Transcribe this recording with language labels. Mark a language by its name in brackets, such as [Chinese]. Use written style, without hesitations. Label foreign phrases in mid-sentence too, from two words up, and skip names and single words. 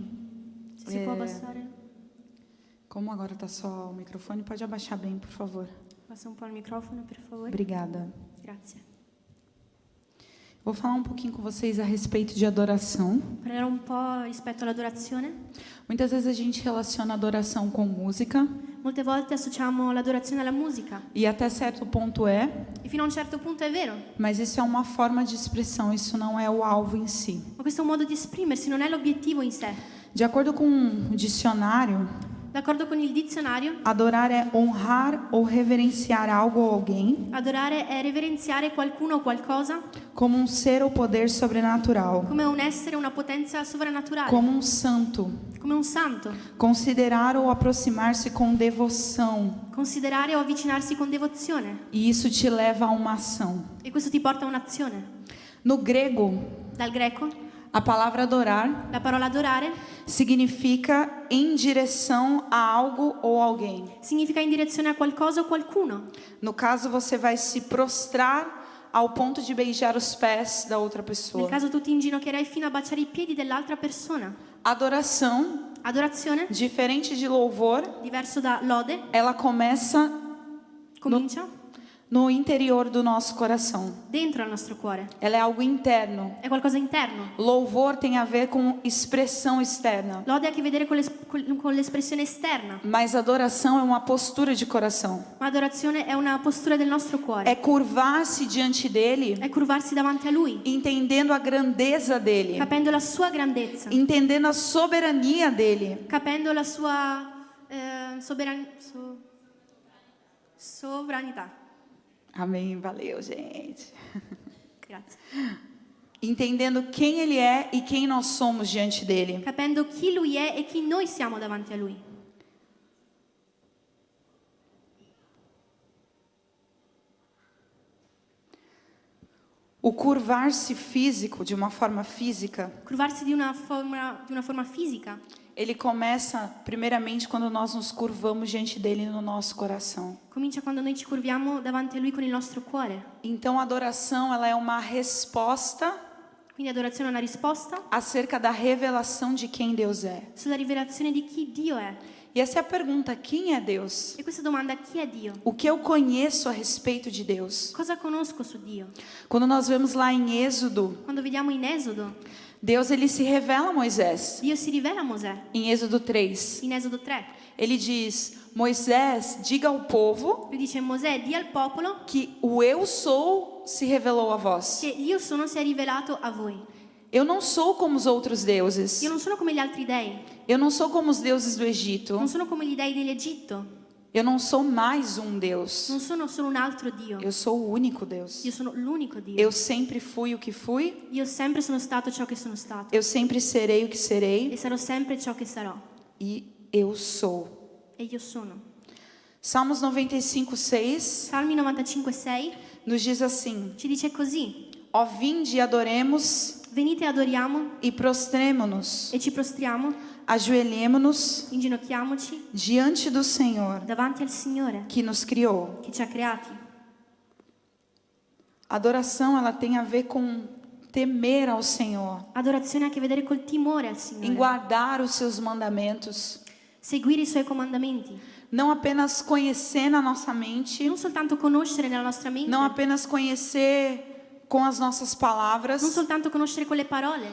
[Italian] Se si può abbassare. [Portuguese] Como agora está só o microfone, pode abaixar bem, por favor. [Italian] Passa un po' il microfono, per favore. [Portuguese] Obrigada. [Italian] Grazie. [Portuguese] Vou falar um pouquinho com vocês a respeito de adoração. [Italian] Parlerò un po' rispetto all'adorazione. [Portuguese] Muitas vezes a gente relaciona adoração com música. [Italian] Molte volte associamo l'adorazione alla musica. [Portuguese] E até certo ponto é. [Italian] E fino a un certo punto è vero. [Portuguese] Mas isso é uma forma de expressão, isso não é o alvo em si. [Italian] Ma questo è un modo di esprimersi, non è l'obiettivo in sé. [Portuguese] De acordo com o dicionário, [Italian] D'accordo con il dizionario, [Portuguese] adorar é honrar ou reverenciar algo ou alguém [Italian] adorare è reverenziare qualcuno o qualcosa [Portuguese] como um ser ou poder sobrenatural, [Italian] come un essere, una potenza sovrannaturale, [Portuguese] como um santo. [Italian] come un santo. [Portuguese] Considerar ou aproximar-se com devoção. [Italian] Considerare o avvicinarsi con devozione. [Portuguese] E isso te leva a uma ação. [Italian] E questo ti porta a un'azione. [Portuguese] No grego, [Italian] Dal greco, [Portuguese] a palavra adorar [Italian] la parola adorare [Portuguese] significa em direção a algo ou alguém. [Italian] significa in direzione a qualcosa o qualcuno. [Portuguese] No caso, você vai se prostrar ao ponto de beijar os pés da outra [Italian] Nel [Portuguese] pessoa. [Italian] caso tu ti inginocchierai fino a baciare i piedi dell'altra persona. [Portuguese] Adoração, [Italian] Adorazione, [Portuguese] diferente de louvor, [Italian] diverso da lode, [Portuguese] ela começa [Italian] comincia [Portuguese] no interior do nosso coração. [Italian] dentro al nostro cuore. [Portuguese] Ela é algo interno. [Italian] È qualcosa interno. [Portuguese] Louvor tem a ver com expressão externa. [Italian] Lode ha a che vedere con l'espressione esterna, [Portuguese] Mas adoração é uma postura de coração. [Italian] ma adorazione è una postura del nostro cuore. [Portuguese] É curvar-se diante dele, [Italian] È curvarsi davanti a Lui, [Portuguese] entendendo a grandeza dele, [Italian] capendo la sua grandezza, [Portuguese] entendendo a soberania dele. [Italian] capendo la sua sovranità. [Portuguese] Amém, valeu, gente. [Italian] Grazie. [Portuguese] Entendendo quem ele é e quem nós somos diante dele. [Italian] Capendo chi Lui è e chi noi siamo davanti a Lui. [Portuguese] O curvar-se físico, de uma forma física, [Italian] Curvarsi di una forma fisica [Portuguese] ele começa primeiramente quando nós nos curvamos diante dele no nosso coração. [Italian] comincia quando noi ci curviamo davanti a Lui con il nostro cuore. [Portuguese] Então a adoração, ela é uma resposta [Italian] Quindi adorazione è una risposta [Portuguese] acerca da revelação de quem Deus é. [Italian] sulla rivelazione di chi Dio è. [Portuguese] E essa é a pergunta: quem é Deus? [Italian] E questa domanda, chi è Dio? [Portuguese] O que eu conheço a respeito de Deus? [Italian] Cosa conosco su Dio? [Portuguese] Quando nós vemos lá em Êxodo, [Italian] Quando vediamo in Esodo, [Portuguese] Deus ele se revela a Moisés. [Italian] Dio si rivela a Mosè. [Portuguese] Em Êxodo 3, [Italian] In Esodo 3, [Portuguese] ele diz: Moisés, diga ao povo [Italian] lui dice: Mosè, di al popolo [Portuguese] que o eu sou se revelou a vós. [Italian] che io sono si è rivelato a voi. [Portuguese] Eu não sou como os outros deuses. [Italian] Io non sono come gli altri dei, [Portuguese] Eu não sou como os deuses do Egito. [Italian] non sono come gli dei dell'Egitto, [Portuguese] Eu não sou mais um Deus. [Italian] non sono solo un altro Dio. [Portuguese] Eu sou o único Deus. [Italian] Io sono l'unico Dio. [Portuguese] Eu sempre fui o que fui. [Italian] Io sempre sono stato ciò che sono stato [Portuguese] Eu sempre serei o que serei. [Italian] e sarò sempre ciò che sarò. [Portuguese] E eu sou. [Italian] E io sono. [Portuguese] Salmos 95:6 [Italian] Salmi 95:6 [Portuguese] nos diz assim: [Italian] ci dice così: [Portuguese] Ó, vinde e adoremos [Italian] venite e adoriamo [Portuguese] e prostremo-nos, [Italian] e ci prostriamo, [Portuguese] ajoelhemo-nos [Italian] inginocchiamoci [Portuguese] diante do Senhor [Italian] davanti al Signore [Portuguese] que nos criou. [Italian] che ci ha creati. [Portuguese] A adoração, ela tem a ver com temer ao Senhor, [Italian] Adorazione ha a che vedere col timore al [Portuguese] em [Italian] Signore, [Portuguese] guardar os seus mandamentos, [Italian] seguire i Suoi comandamenti, [Portuguese] não apenas conhecer na nossa mente, [Italian] non soltanto conoscere nella nostra mente, [Portuguese] não apenas conhecer com as nossas [Italian] non [Portuguese] palavras. [Italian] soltanto conoscere con le parole.